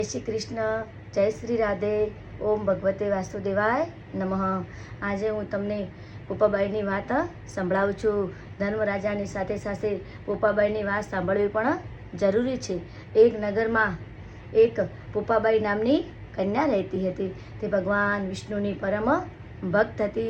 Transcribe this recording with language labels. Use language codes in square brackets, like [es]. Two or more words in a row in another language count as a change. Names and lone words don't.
[sa] जय श्री कृष्ण, जय श्री राधे, ओम भगवते वासुदेवाय नमः। [gu] આજ હું તમને પોપાબાઈની વાત સંભળાવું છું। ધર્મરાજાની સાથે સાથે પોપાબાઈની વાત સાંભળવી પણ જરૂરી છે। એક નગરમાં એક પોપાબાઈ નામની કન્યા રહેતી હતી। તે ભગવાન વિષ્ણુની પરમ ભક્ત હતી।